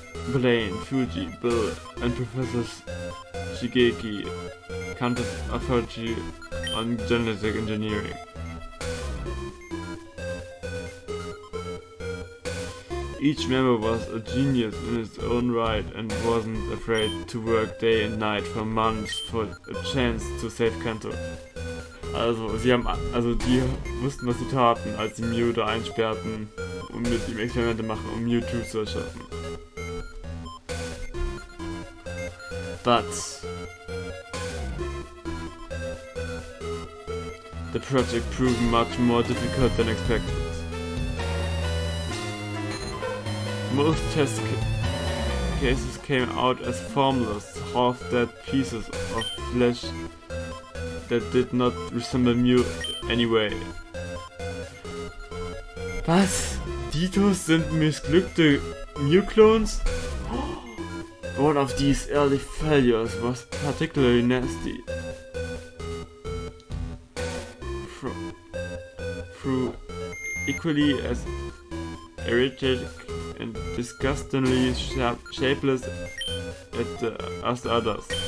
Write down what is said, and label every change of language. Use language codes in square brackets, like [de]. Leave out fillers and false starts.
[en] Blaine, Fuji, Bill, and Professor Shigeki, Kanto's authority on genetic engineering. Each member was a genius in his own right and wasn't afraid to work day and night for months for a chance to save Kanto. [de] Die wussten, was sie taten, als sie Mew da einsperrten und mit ihm Experimente machen, um Mewtwo zu erschaffen. [en] But the project proved much more difficult than expected. Most test cases came out as formless, half-dead pieces of flesh that did not resemble Mew anyway. [de] Was? Ditos sind missglückte Mew-Clones? [en] One of these early failures was particularly nasty. Through equally as erratic and disgustingly shapeless as the others.